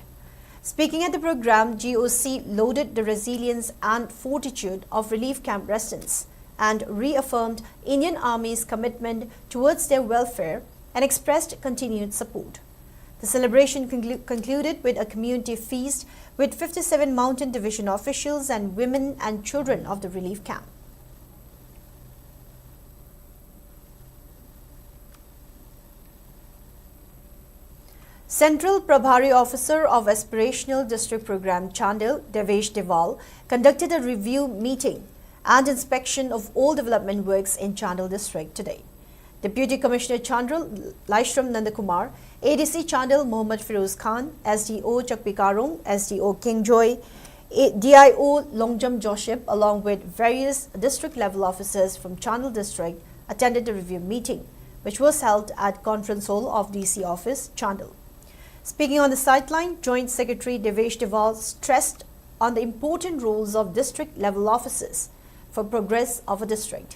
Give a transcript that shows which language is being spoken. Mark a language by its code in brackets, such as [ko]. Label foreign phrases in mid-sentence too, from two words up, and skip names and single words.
[en] Speaking at the program, GOC lauded the resilience and fortitude of relief camp residents and reaffirmed Indian Army's commitment towards their welfare and expressed continued support. The celebration concluded with a community feast with 57 Mountain Division officials and women and children of the relief camp. Central Prabhari Officer of Aspirational District Program Chandil, Devesh Deval, conducted a review meeting and inspection of all development works in Chandil district today. Deputy Commissioner Chandil, Laishram Nandakumar, ADC Chandil Mohammad Firoz Khan, SDO Chakpikarong, SDO Kingjoy, DIO Longjam Joship, along with various district level officers from Chandil district, attended the review meeting, which was held at Conference Hall of DC Office, Chandil. Speaking on the sideline, Joint Secretary Devesh Deval stressed on the important roles of district level officers for progress of a district.